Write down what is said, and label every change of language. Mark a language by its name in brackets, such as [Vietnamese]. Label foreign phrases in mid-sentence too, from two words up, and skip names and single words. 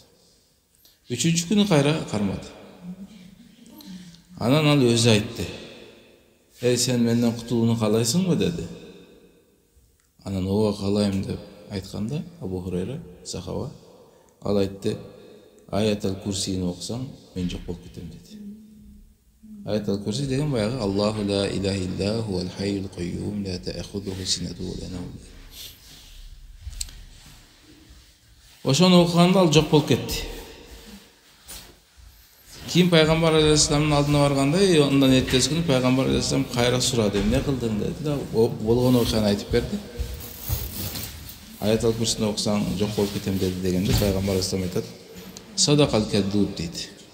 [Kyrgyz] Үчүнчү күнү кайра кармады. Анан ал өзү айтты: сен менден кутулууну каалайсыңбы деди. Анан ооба каалайм деп айтканда Абу Хурайра сахаба, ал айтты: Аятал Курсийни окусаң мен жок болуп кетем деди. Аятал Курси деген баягы [Arabic] الله لا إله إلا هو الحي القيوم لا تأخذه سنة ولا نوم. [Kyrgyz] Ошону окуганда ал жок болуп кетти. Кийин пайгамбар алейхиссаламдын алдына барганда, андан эртеси күнү пайгамбар алейхиссалам кайра сурады: эмне кылдың деди да, болгон окуяны айтып берди. Аятал Курсини окусаң жок болуп кетем деди дегенде пайгамбар алейхиссалам айтат: [Arabic] صدقك الكذوب [Kyrgyz] дейт.